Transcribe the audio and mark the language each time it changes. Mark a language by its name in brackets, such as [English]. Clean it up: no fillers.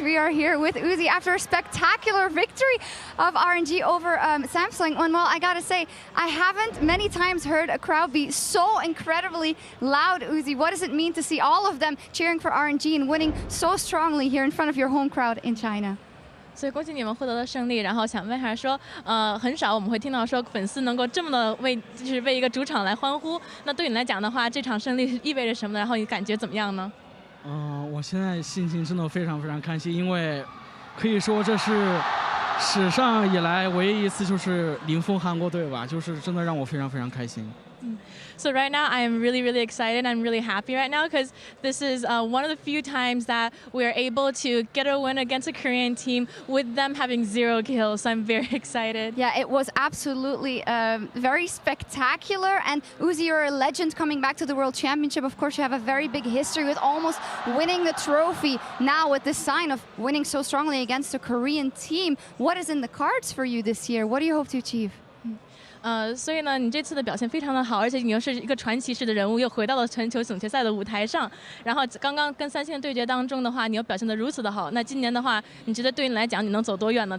[English] We are here with Uzi after a spectacular victory of RNG over Samsung. And well, I gotta say, I haven't many times heard a crowd be so incredibly loud, Uzi. What does it mean to see all of them cheering for RNG and winning so strongly here in front of your home crowd in China? [Chinese] 所以恭喜你们获得了胜利，然后想问一下说，很少我们会听到说粉丝能够这么的就是为一个主场来欢呼。那对你来讲的话，这场胜利意味着什么？然后你感觉怎么样呢？我现在心情真的非常非常开心，因为可以说这是史上以来唯一一次就是零封韩国队吧，就是真的让我非常非常开心。 [English] So right now I am really, really excited. I'm really happy right now because this is one of the few times that we are able to get a win against a Korean team with them having 0 kills. So I'm very excited. Yeah, it was absolutely very spectacular. And Uzi, you're a legend coming back to the World Championship. Of course, you have a very big history with almost winning the trophy. Now with this sign of winning so strongly against a Korean team, what is in the cards for you this year? What do you hope to achieve? [Chinese] 所以呢，你这次的表现非常的好，而且你又是一个传奇式的人物，又回到了全球总决赛的舞台上。然后刚刚跟三星的对决当中的话，你又表现得如此的好。那今年的话，你觉得对你来讲，你能走多远呢？